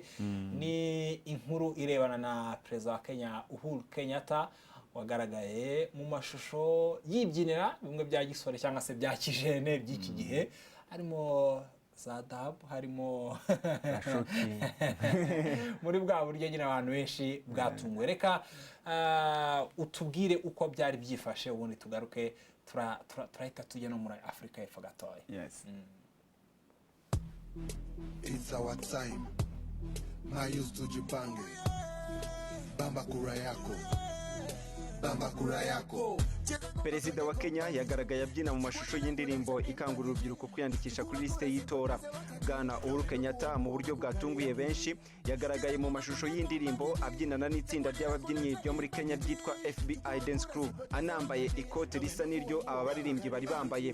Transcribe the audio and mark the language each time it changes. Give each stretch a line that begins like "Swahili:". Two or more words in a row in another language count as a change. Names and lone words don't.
Kinyarwanda: Ni inkuru irebana na Perezida wa Kenya Uhuru Kenyatta, wagaragaye mu mashusho yibyinira bimwe bya gisore cyangwa se bya kijene by'iki gihe, harimo Zadabu, harimo muri bwa buryo nyine abantu benshi bwatunguwe. Reka utubwire uko byari byifashe, ubundi tugaruke turahita tujya no muri Afrika y'Epfo gatoya.
English: Yes. It's our time.
Swahili: Mayus tujipange. Bamba kura yako. bamba kura yako.
Kinyarwanda: Perezida wa Kenya yagaragaye abyina mu mashusho y'indirimbo ikangurira urubyiruko kwiyandikisha kuri lisite y'itora. Bwana Uhuru Kenyatta mu buryo bwatunguye benshi yagaragaye mu mashusho y'indirimbo abyinana n'itsinda ry'ababyinnyi ryo muri Kenya ryitwa FBI Dance Crew, anambaye ikote risa n'iryo aba baririmbyi bari bambaye.